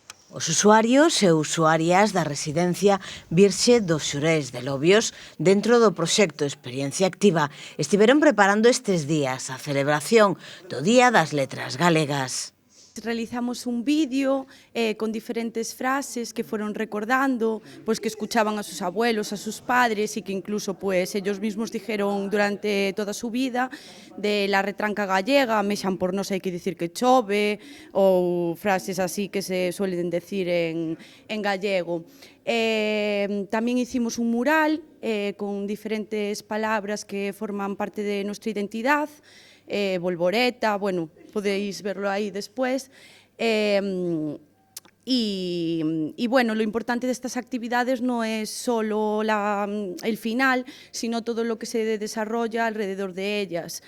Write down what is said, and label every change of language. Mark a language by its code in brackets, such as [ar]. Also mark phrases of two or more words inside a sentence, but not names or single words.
[gl] Os usuarios e usuarias da residencia Virxe dos Xurés de Lobios, dentro do proxecto Experiencia Activa, estiveron preparando estes días a celebración do Día das Letras Galegas. [es] Realizamos un vídeo con diferentes frases que fueron recordando, pues que escuchaban a sus abuelos, a sus padres y que incluso pues ellos mismos dijeron durante toda su vida de la retranca gallega, [gl] mexan por nós hai que dicir que chove, [es] ou frases así que se suelen decir en gallego. Tamén hicimos un mural con diferentes palabras que forman parte de nuestra identidad, Volvoreta, bueno, podéis verlo ahí después. Y bueno, lo importante de estas actividades no es solo el final, sino todo lo que se desarrolla alrededor de ellas.